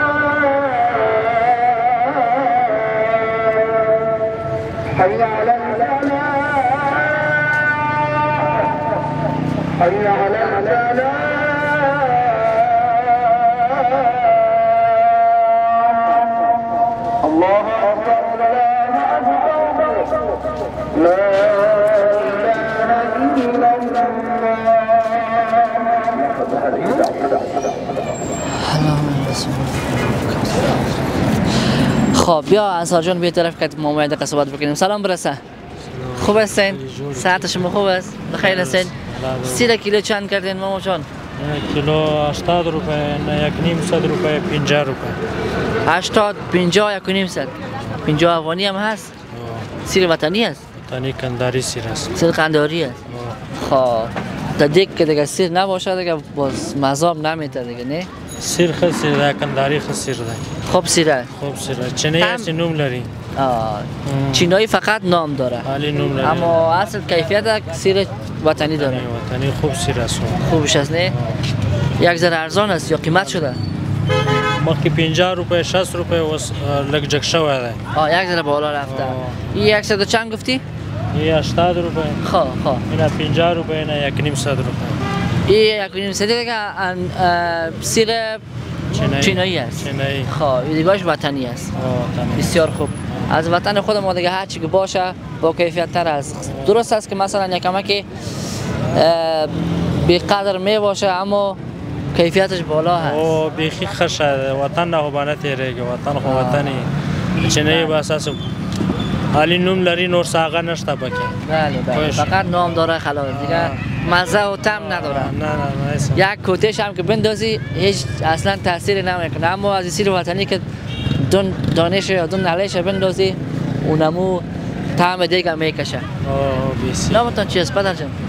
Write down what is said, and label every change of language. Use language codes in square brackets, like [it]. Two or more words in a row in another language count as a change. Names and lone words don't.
[ar] حي على الصلاة حي على الصلاة الله أكبر الله أكبر لا إله إلا [fa] خب بیا انصار جان بیا طرف که ما اومده قصبات بکنیم. سلام برسه. خوب هستین؟ صحت شما خوب است؟ بخیر هستین؟ سیر کیلو چند کردین ماما جان؟ کیلو 80 روپه، یک نیم صد روپه، 50 روپه. 80 50 یک نیم صد. 50 افغانی هم هست؟ سیر وطنی است؟ وطنی کنداری سیر است. سیر کنداری است. خب تا دیگه دیگه سیر نباشه دیگه باز مزام نمیته دیگه نه؟ سیر خود سیر ده، کنداری خود سیر ده. خوب سیره؟ خوب سیره. چینایی هست [ps] نوم لري. [fa] چینایی فقط نام داره. [ps] حالی نوم لري. [fa] اما اصل کیفیت سیر وطنی داره. وطنی خوب سیر است. خوبش است نه؟ یک ذره ارزان است یا قیمت شده؟ [ps] مخکې 50 روپه 60 روپه اوس لږ جګ شوی دی. [fa] یک ذره بالا رفته. این 100 چند گفتی؟ این 80 روپه. خب اینا 50 روپه، اینا یک نیم صد روپه. این یک نیم صد دیگه سیر چینایی است. چینایی. خب این دیگه‌اش وطنی است. بسیار خوب. از وطن خود ما دیگه هر چی که باشه با کیفیت تر است. درست است که مثلا یک کمکی بی قدر می باشه اما کیفیتش بالا هست. [ps] او بیخی خشه وطن نه باندې تیریږي وطن خو وطنی چینایی به اساس حالی نوم لري نور ساغه نشته پکې. [fa] بله فقط نام داره خلاص دیگه مزه و طعم نداره. نه یک کوتش هم که بندازی هیچ اصلا تاثیر نمیکنه اما از سیر وطنی که دانش یا دون نلش بندازی اونمو طعم دیگه میکشه. نامتون چی است پدر جان؟